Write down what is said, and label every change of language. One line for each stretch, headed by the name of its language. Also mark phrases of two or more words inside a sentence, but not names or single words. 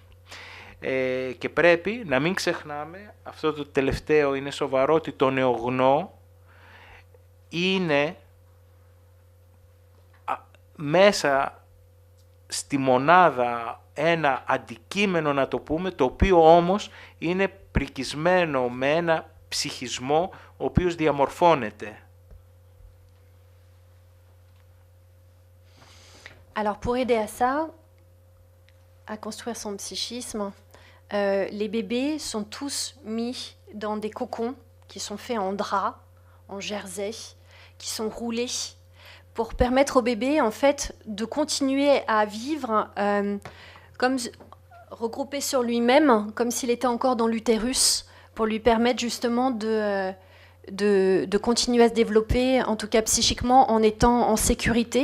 Greek: Και πρέπει να μην ξεχνάμε, αυτό το τελευταίο είναι σοβαρό, ότι το νεογνώ είναι μέσα στη μονάδα ένα αντικείμενο, να το πούμε, το οποίο όμως είναι πρικισμένο με ένα ψυχισμό ο οποίος διαμορφώνεται.
French: Alors pour aider à ça, à construire son psychisme, les bébés sont tous mis dans des cocons qui sont faits en drap, en jersey, qui sont roulés pour permettre au bébé en fait de continuer à vivre comme regroupé sur lui-même, comme s'il était encore dans l'utérus, pour lui permettre justement de continuer à se développer, en tout cas psychiquement, en étant en sécurité.